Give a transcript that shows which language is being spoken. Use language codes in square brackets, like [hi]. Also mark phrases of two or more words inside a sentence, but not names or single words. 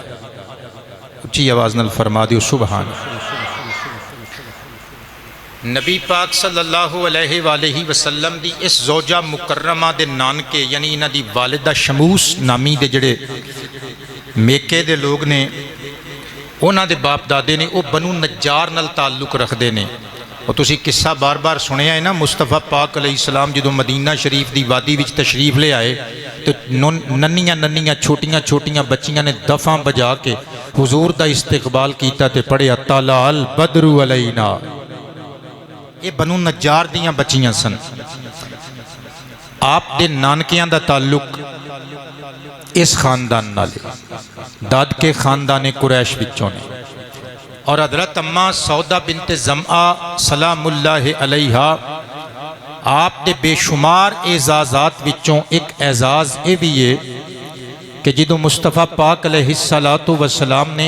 [pa] اچھی آواز نال فرما دیو سبحان۔ نبی پاک [ar] صلی اللہ علیہ وآلہ وسلم [pa] دی اس زوجہ مکرمہ دے نانکے یعنی انہاں دی والدہ شموس نامی دے جڑے میکے دے لوگ نے، انہاں دے باپ دادے نے وہ بنو نجار نال تعلق رکھ دے نے۔ اور تسی قصہ بار بار سنیا ہے نا، مصطفیٰ پاک [ar] علیہ السلام [pa] جدو مدینہ شریف دی وادی وچ تشریف لے آئے تو ننیاں چھوٹیاں چھوٹیاں بچیاں نے دفعہ بجا کے حضور دا استقبال کیتا تے پڑھیا [ar] طلع البدر علینا۔ [pa] یہ بنو نجار دیاں بچیاں سن۔ آپ دے نانکیاں دا تعلق اس خاندان نالے داد کے خاندان قریش وچوں نے، اور حضرت اماں سودہ بنت زمعہ [ar] سلام اللہ علیہا [pa] آپ دے بے شمار اعزازات وچوں ایک اعزاز اے بھی ہے کہ جدو مصطفیٰ پاک [ar] علیہ السلام [pa] نے